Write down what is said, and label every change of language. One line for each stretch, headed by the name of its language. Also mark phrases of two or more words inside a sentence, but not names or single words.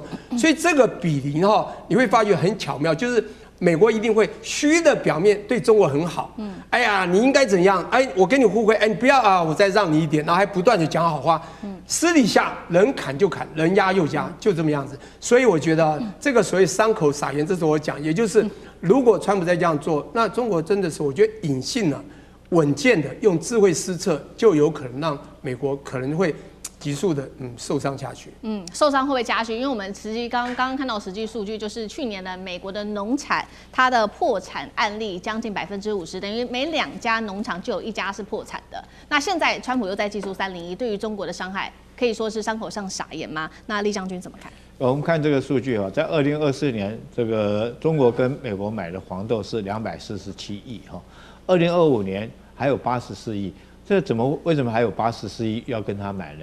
Chinese: 所以這個比例你會發覺很巧妙，就是美國一定會虛的表面對中國很好，哎呀，你應該怎樣？我跟你互惠，你不要啊，我再讓你一點，然後還不斷的講好話，私底下人砍就砍，人壓又壓，就這麼樣子。所以我覺得這個所謂傷口撒鹽，這是我講，也就是如果川普再這樣做，那中國真的是我覺得隱性的、穩健的用智慧施策，就有可能讓美國可能會急速的受傷下去。受傷会不会加剧？因为我们实际刚刚看到实际数据，就是去年的美国的农产，它的破产案例将近50%，等于每2家農場就有1家是破產的。那現在川普又在祭出301，對於中國的傷害可以說是傷口上撒鹽嗎？那厲將軍怎麼看？我們看這個數據啊，在2024年，這個中國跟美國買的黃豆是247億哈，2025年還有84億。這為什麼還有84億要跟他買呢？